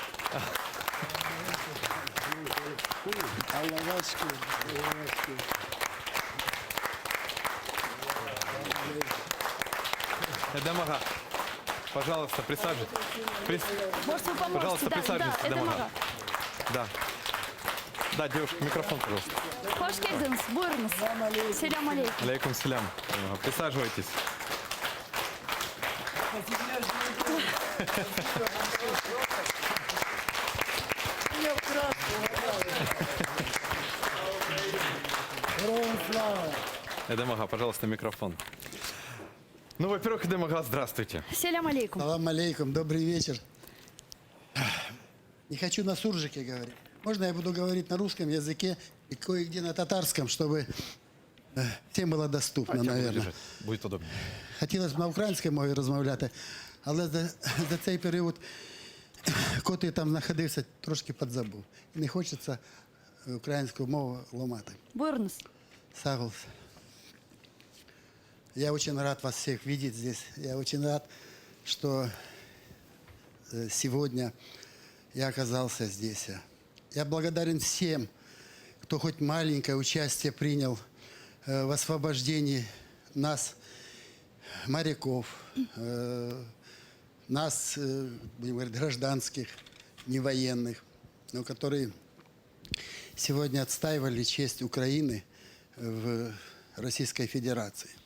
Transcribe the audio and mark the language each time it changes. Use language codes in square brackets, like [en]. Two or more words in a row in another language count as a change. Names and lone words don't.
[ru] Эдем-ага, пожалуйста, присаживайтесь. Может, вы поможете? Пожалуйста, да, присаживайтесь, да, это Эдем-ага. мага. Да. Да, девушка, микрофон, пожалуйста. [crh] Хош келдіңіз, бuyurunuz. Селям алейкум. Алейкум селям. Присаживайтесь. [ru] Эдем-ага, пожалуйста, микрофон. Ну, во-первых, Эдем-ага, здравствуйте. [crh] Селям алейкум. Салам алейкум, [ru] добрый вечер. Не хочу на суржике говорить. Можно я буду говорить на русском языке и кое-где на татарском, чтобы всем было доступно, Хотя бы наверное. держать, будет удобнее. [uk] Хотілося б на українській мові розмовляти, але за цей період, коли я там знаходився, трошки підзабув. І не хочеться українську мову ламати. [crh] Buyurunuz. Саглс. [ru] Я очень рад вас всех видеть здесь. Я очень рад, что сегодня я оказался здесь. Я благодарен всем, кто хоть маленькое участие принял в освобождении нас, моряков, нас, будем говорить, гражданских, не военных, но которые сегодня отстаивали честь Украины в Российской Федерации.